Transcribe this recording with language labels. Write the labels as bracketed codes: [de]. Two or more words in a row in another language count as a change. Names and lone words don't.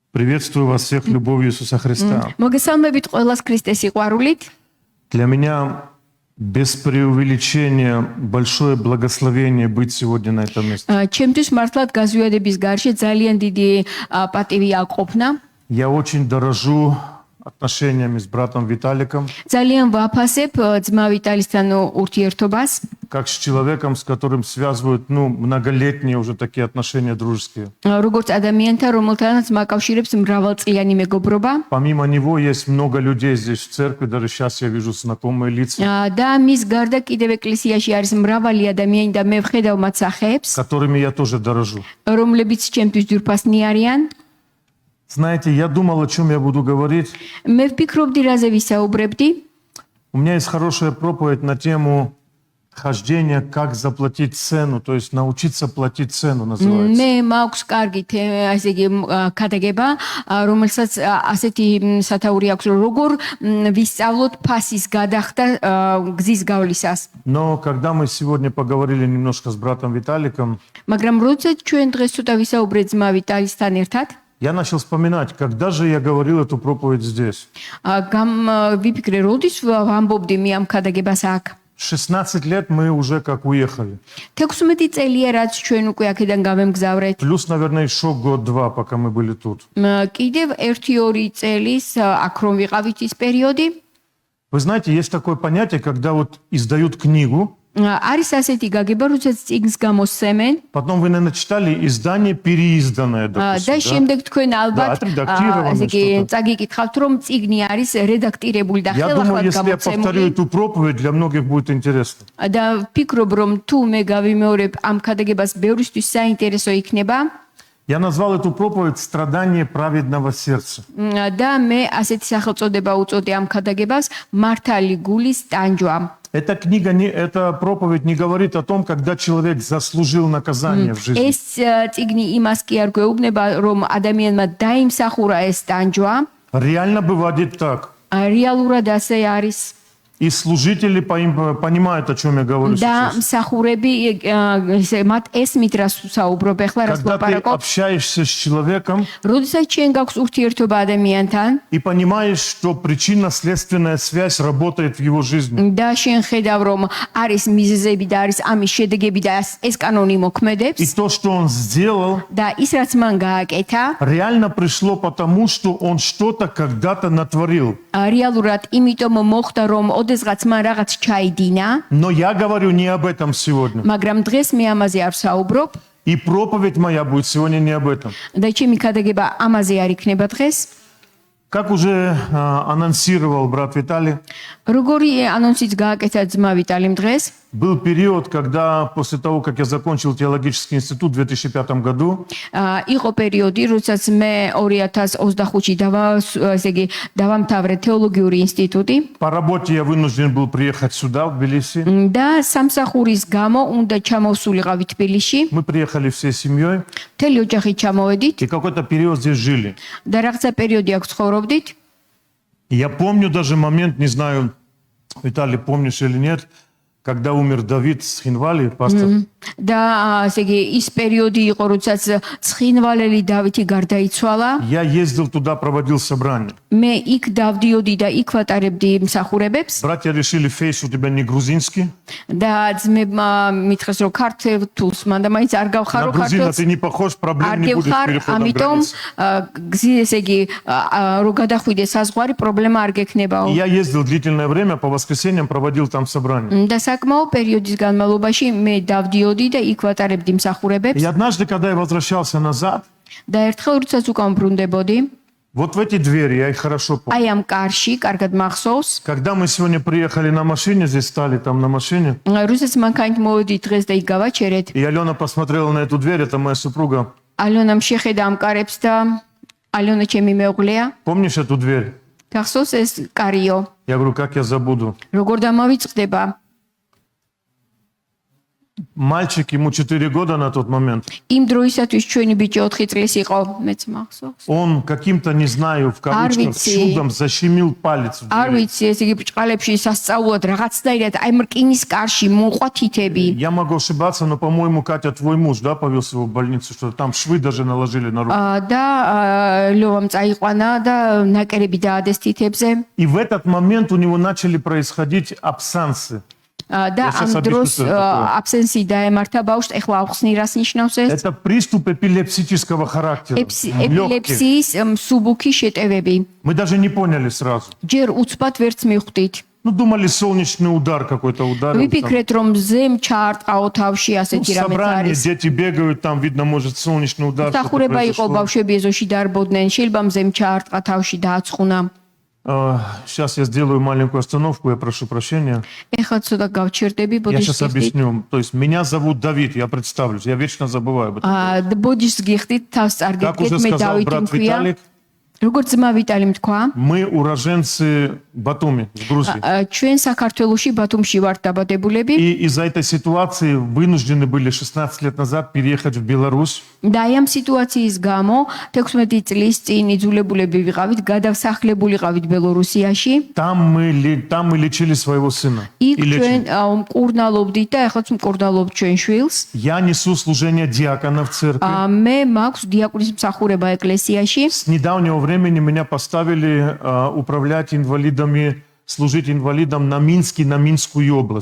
[ru] Приветствую вас всех любовью Иисуса Христа. [ka] მოგესალმებით ყველას ქრისტეს სიყვარულით. [ru] Для меня без преувеличения большое благословение быть сегодня на этом месте. [ka] ჩემთვის მართლად გაზვიადების გარშე ძალიან დიდი პატივია ყოფნა. [ru] Я очень дорожу отношениями с братом Виталиком, [ka] ძალიან ვაფასებ ძმა ვიტალისთან ურთიერთობას, [ru] как с человеком, с которым связывают, многолетние уже такие отношения дружеские. [ka] როგორც ადამიანთან, რომელთანაც მაკავშირებს მრავალწლიანი მეგობრობა. [ru] Помимо него есть много людей здесь в церкви, даже сейчас я вижу знакомые лица, [ka] და მის გარდა კიდევ ეკლესიაში არის მრავალი ადამიანი და მე ვხედავ მათ სახეებს, [ru] которыми я тоже дорожу. [ka] რომლებიც ჩემთვის ძვირფასნი არიან. [ru] Знаете, я думал, о чем я буду говорить. [ka] მე ვფიქრობდი, რაზე ვისაუბრებდი. [ru] У меня есть хорошая проповедь на тему хождения, как заплатить цену, то есть научиться платить цену называется. [ka] მე მაქვს კარგი ასე იგი ქადაგება, რომელსაც ასეთი სათაური აქვს, როგორ ვისწავლოთ ფასის გადახდა გზის გავლისას. [ru] Но когда мы сегодня поговорили немножко с братом Виталиком, [ka] მაგრამ როდესაც ჩვენ დღეს ცოტა ვისაუბრეთ ძმა ვიტალისთან ერთად, [ru] я начал вспоминать, когда же я говорил эту проповедь здесь. [ka] ვიფიქრე, როდის ვამბობდი მე ამ ქადაგებას აქ. [ru] 16 лет мы уже как уехали. [ka] 16 წელია რაც ჩვენ უკვე აქედან გავემგზავრეთ. [ru] Плюс, наверное, еще год-два, пока мы были тут. [ka] კიდევ 1-2 წელის აქ რომ ვიყავით ის პერიოდი. [ru] Вы знаете, есть такое понятие, когда вот издают книгу, [ka] არის ასეთი გაგება, როდესაც წიგნს გამოსცემენ. [ru] потом вы, наверное, читали издание переизданное, [ka] და [ru] допустим, да? [ka] შემდეგ თქვენ ალბათ [ru] отредактированное [ka] ასე იგი [ru] что-то. [ka] წაგიკითხავთ, რომ წიგნი არის რედაქტირებული და [ru] Я думаю, [ka] ხელახლა [ru] если я повторю [ka] გამოცემული. [ru] эту проповедь, для многих будет интересно. [ka] და ვფიქრობ, რომ თუ მე გავიმეორებ ამ ქადაგებას, ბევრისთვის საინტერესო იქნება. [ru] Я назвал эту проповедь «Страдание праведного сердца». [ka] და მე ასეთი სახელწოდება უწოდე ამ ქადაგებას, მართალი გულის ტანჯვა. [ru] Эта проповедь не говорит о том, когда человек заслужил наказание в жизни. [ka] ეს წიგნი იმას კი არ გვეუბნება, რომ ადამიანმა დაიმსახურა ეს ტანჯვა. [ru] Реально бывает так. [ka] რეალურად ასე არის. [ru] И служители понимают, о чем я говорю [ka] და [ru] сейчас. [ka] მსახურები მათ ესმით რას საუბრობ ახლა რას [ru] Когда ты [ka] ვაპარაკობ. [ru] общаешься с человеком [ka] როდესაც ჩვენ გაქვს ურთიერთობა ადამიანთან [ru] и понимаешь, что причинно-следственная связь работает в его жизни. [ka] და შენ ხედავ რომ არის მიზეზები და არის ამის შედეგები და ეს კანონი [ru] И [ka] მოქმედებს [ru] то, что он сделал, [ka] და ის რაც მან გააკეთა [ru] реально пришло потому, что он что-то когда-то натворил. [ka] რეალურად იმიტომ მოხდა რომ ოდესღაც მან რაღაც ჩაიდინა, [ru] Но я говорю не об этом сегодня. [ka] მაგრამ დღეს მე ამაზე არ ვსაუბრობ [ru] И проповедь моя будет сегодня не об этом. [ka] და ჩემი ქადაგება ამაზე არ იქნება დღეს. [ru] Как уже анонсировал брат Виталий, [ka] როგორი ანონსიც გააკეთა ძმა ვიტალიმ დღეს, [ru] был период, когда после того, как я закончил теологический институт в 2005 году, [ka] იყო პერიოდი, როდესაც მე 2025-ში დავამთავრე თეოლოგიური ინსტიტუტი [ru] по работе я вынужден был приехать сюда, в Тбилиси. [ka] და სამსახურის გამო უნდა ჩამოვსულიყავი თბილისში. [ru] Мы приехали всей семьей [ka] მთელი ოჯახით ჩამოვედით [ru] и какой-то период здесь жили. [ka] და რაღაცა პერიოდი აქ ცხოვრობდით. [ru] Я помню даже момент, не знаю, Виталий, помнишь или нет, когда умер Давид с Хинвали, пастор. [ka] და ასე იგი ის პერიოდი იყო, როდესაც ცხინვალელი დავითი გარდაიცვალა. [ru] Я ездил туда, проводил собрание. [ka] მე იქ დავდიოდი და იქ ვატარებდი მსახურებებს [ru] Братья решили, Фейс, у тебя не грузинский. [ka] და ძმებმა მითხრეს, რომ ქართულს მანდა მაინც არ [ru] На [ka] გავხარო [ru] грузина [ka] ქართულს. [ru] ты не похож, проблем не будет с [ka] არ [ru] переходом [ka] ამიტომ [ru] границы. [ka] გზის ესე იგი რო გადახვიდე საზღვარი, პრობლემა არ გექნებაო. [ru] И я ездил длительное время, по воскресеньям проводил там собрание. [ka] და საკმაო პერიოდის განმავლობაში მე დავდიოდი და იქ ვატარებდი მსახურებებს [ru] И однажды, когда я возвращался назад, [ka] და ერთხელ როდესაც უკან ბრუნდებოდი, [ru] вот в эти двери, я их хорошо помню. [ka] აი ამ კარში, კარგად მახსოვს, [ru] Когда мы сегодня приехали на машине, здесь стали там на машине, [ka] როდესაც მანქანით მოვედი დღეს და იქ გავაჩერეთ, [ru] и Алена посмотрела на эту дверь, это моя супруга. [ka] ალონამ შეხედა ამ კარებს და ალონა ჩემი მეუღლეა, [ru] Помнишь эту дверь? [ka] გახსოვს ეს კარიო, [ru] Я говорю, как я забуду. [ka] როგორ დამავიწყდება? [ru] Мальчик, ему 4 года на тот момент. [ka] იმ დროისათვის ჩვენი ბიჭი 4 წლის იყო, მეც მახსოვს. [ru] Он каким-то, не знаю, в кавычках, [ka] არ ვიცი. [ru] чудом защемил палец. в [ka] არ [ru] двери. [ka] ვიცი, ეს იგი ბრჭყალებში სასწაულად რაღაცნაირად აი მრკინის კარში მოყვა თითები. [ru] Я могу ошибаться, но, по-моему, Катя, твой муж, да, повез его в больницу, что там швы даже наложили на руку. [ka] და ლოვამ წაიყვანა და ნაკერები დაადეს თითებზე. [ru] И в этот момент у него начали происходить абсансы. [ka] და [ru] сейчас [ka] ამ [ru] объясню, [ka] დროს [ru] что это такое. [ka] აბსენსი დაემართა ბავშვს. ეხლა ავხსნი რას ნიშნავს ეს? [ru] Это приступ эпилепсического характера. Лёгкий. [ka] ეპილეფსიის მსუბუქი შეტევები. [ru] Мы даже не поняли сразу. [ka] ჯერ უცბად ვერც მივხვდით. [ru] Ну, думали, солнечный удар какой-то ударил. там. [ka] ვიფიქრეთ რომ ზემ ჩაარტყაო თავში [ru] Ну, [ka] ასეთი რამე [ru] собрание, [ka] არის. [ru] дети бегают, там видно, может, солнечный удар. что-то [ka] სახურება იყო [ru] произошло. [ka] ბავშვები ეზოში დარბოდნენ. შეიძლება მზემ ჩაარტყა თავში დააცხუნა. [ru] Сейчас я сделаю маленькую остановку, я прошу прощения. [ka] ეხლა ცოტა გავჩერდები [ru] Я сейчас [ka] ბოდიშს გიხდით. [ru] объясню. То есть меня зовут Давид, я представлюсь. Я вечно забываю об этом. [ka] ბოდიშს გიხდით თავს [ru] Как [ka] წარგეთ [ru] уже [ka] მე [ru] сказал [ka] დავითი [ru] брат [ka] მქვია. [ru] Виталик, [ka] როგორც ძმა ვიტალი თქვა, [ru] мы уроженцы Батуми, в Грузии. [ka] ჩვენ საქართველოში ბათუმში ვართ დაბადებულები [ru] И из-за этой ситуации вынуждены были 16 лет назад переехать в Беларусь. [ka] და აი ამ სიტუაციის გამო 16 წლის წინ იძულებულები ვიყავით, გადავსახლებულიყავით ბელორუსიაში. [ru] Там мы лечили своего сына. [ka] იქ [ru] И [ka] ჩვენ [ru] лечим. [ka] მკურნალობდით და ეხლაც მკურნალობთ ჩვენ შვილს. [ru] Я несу служение диакона в церкви. [ka] მე მაქვს დიაკონის მსახურება ეკლესიაში. [ru] С недавнего времени меня поставили управлять инвалидами, служить инвалидам на Минске, на Минскую область.